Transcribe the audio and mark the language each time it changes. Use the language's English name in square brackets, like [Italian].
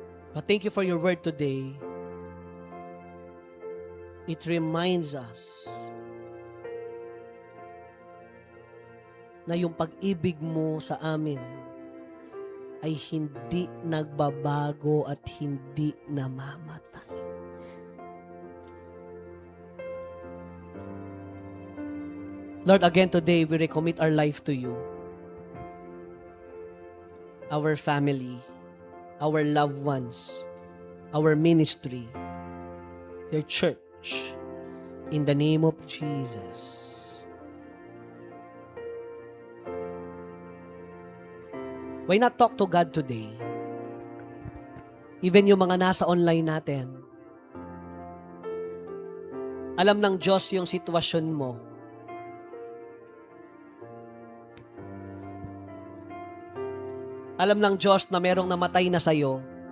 [English] But thank you for your word today. It reminds us [Filipino] na yung pag-ibig mo sa amin ay hindi nagbabago at hindi namamatay. [English] Lord, again today, we recommit our life to you. Our family, our loved ones, our ministry, your church, in the name of Jesus. Why not talk to God today? [Filipino] Even yung mga nasa online natin, alam ng Diyos yung sitwasyon mo. Alam ng Diyos na merong namatay na sa'yo.